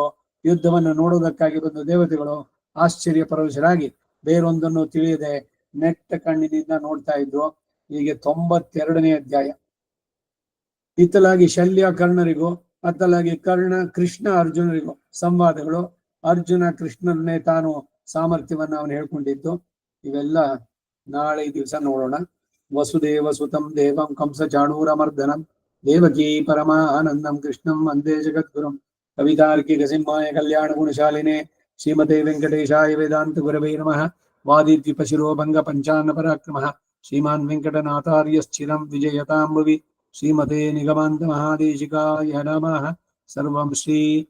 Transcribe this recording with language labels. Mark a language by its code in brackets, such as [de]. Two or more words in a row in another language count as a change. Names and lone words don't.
[kn] ಯುದ್ಧವನ್ನು ನೋಡುವುದಕ್ಕಾಗಿ ಬಂದ ದೇವತೆಗಳು ಆಶ್ಚರ್ಯ ಪರವಶರಾಗಿ ಬೇರೊಂದನ್ನು ತಿಳಿಯದೆ ನೆಟ್ಟ ಕಣ್ಣಿನಿಂದ ನೋಡ್ತಾ ಇದ್ರು. ಹೀಗೆ 92ನೇ ಅಧ್ಯಾಯ. ಇತ್ತಲಾಗಿ ಶಲ್ಯ ಕರ್ಣರಿಗೂ, ಅತ್ತಲಾಗಿ ಕರ್ಣ ಕೃಷ್ಣ ಅರ್ಜುನರಿಗೂ ಸಂವಾದಗಳು. ಅರ್ಜುನ ಕೃಷ್ಣನ್ನೇ ತಾನು ಸಾಮರ್ಥ್ಯವನ್ನ ಅವನು ಹೇಳ್ಕೊಂಡಿದ್ದು. ಇವೆಲ್ಲ ನಾಳೆ ದಿವಸ ನೋಡೋಣ. [sa] ವಸುದೇವ ಸುತಂ ದೇವಂ ಕಂಸ ಚಾಣೂರಮರ್ದನಂ ದೇವಕೀ ಪರಮಾನಂದಂ ಕೃಷ್ಣಂ ವಂದೇ ಜಗದ್ಗುರುಂ. ಕವಿತಾರ್ಕಿಕ ಸಿಂಹಾಯ ಕಲ್ಯಾಣ ಗುಣಶಾಲಿನೇ ಶ್ರೀಮತೆ ವೆಂಕಟೇಶಾಯ ವೇದಾಂತ ಗುರವೇ ನಮಃ. ವಾದಿದ್ವಿಪ ಶಿರೋಭಂಗ ಪಂಚಾನ್ನ ಪರಾಕ್ರಮಃ ಶ್ರೀಮಾನ್ ವೆಂಕಟನಾಥಾರ್ಯಶ್ಚಿರಂ ವಿಜಯತಾಂ ಭುವಿ. ಶ್ರೀಮತೆ ನಿಗಮಾಂತ ಮಹಾದೇಶಿಕಾಯ ನಮಃ. ಸರ್ವಂ ಶ್ರೀ